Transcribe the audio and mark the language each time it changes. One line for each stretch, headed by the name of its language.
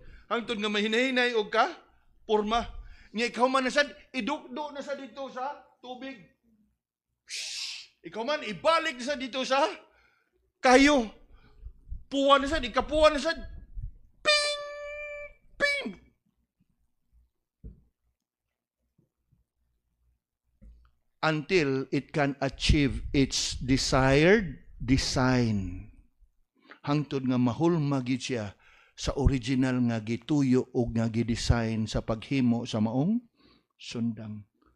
Cebuano: Hangtod nga mahinahinay og ka porma. Nya ikaw man nasad idukdo na sa dito sa tubig. Shhh! Ikaw man ibalik na sa dito sa kayo. Puwa na sad, ikapuwa na sad. Ping! Ping!
English: Until it can achieve its desired design.
Cebuano: Hangtod nga mahulma gid siya sa original nga gituyo o nga gidesign sa paghimo sa maong sundang.